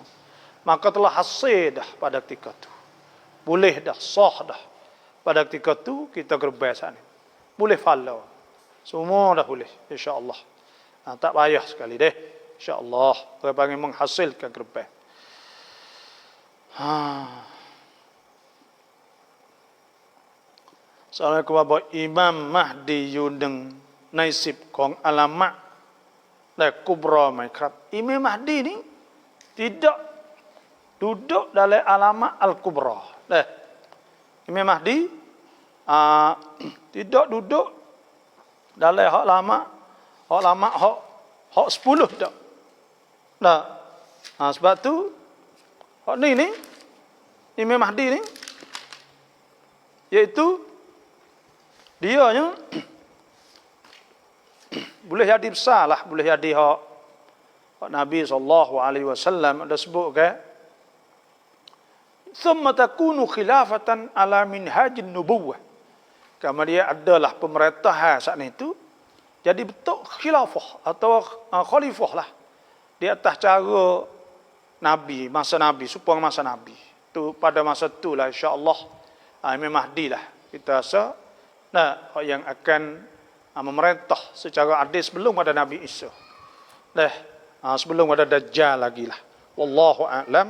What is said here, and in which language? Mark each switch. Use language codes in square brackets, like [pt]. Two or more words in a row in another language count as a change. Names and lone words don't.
[ms] Maka telah hasil dah pada ketika tu, boleh dah sah dah pada ketika tu kita gerbang saat ni, boleh follow semua dah boleh insya-Allah. Tak payah sekali deh, insya-Allah. Kita panggil menghasilkan gerbang. [ar] Assalamualaikum warahmatullahi wabarakatuh. [ms] Imam Mahdi อยู่หนึ่งใน10ของอัลามะและกุบรอไหมครับ Imam Mahdi ni tidak duduk dalam alamat al-kubra. Imam Mahdi tidak duduk dalam hak lama, hak 10 tak. Sebab tu hak ni Imam Mahdi ni, iaitu dianya boleh jadi besar lah, boleh jadi hak Nabi SAW ada sebut ke, [ar] thumma takunu khilafatan ala minhajin nubuwah. [ms] Kemudian adalah pemerintahan saat itu jadi bentuk khilafah atau khalifah lah di atas cara Nabi, masa Nabi, supaya masa Nabi. Tu pada masa itulah insya-Allah Imam Mahdi lah kita rasa yang akan memerintah secara adil sebelum ada Nabi Isa. Sebelum ada Dajjal lagi lah. [ar] Wallahu a'lam.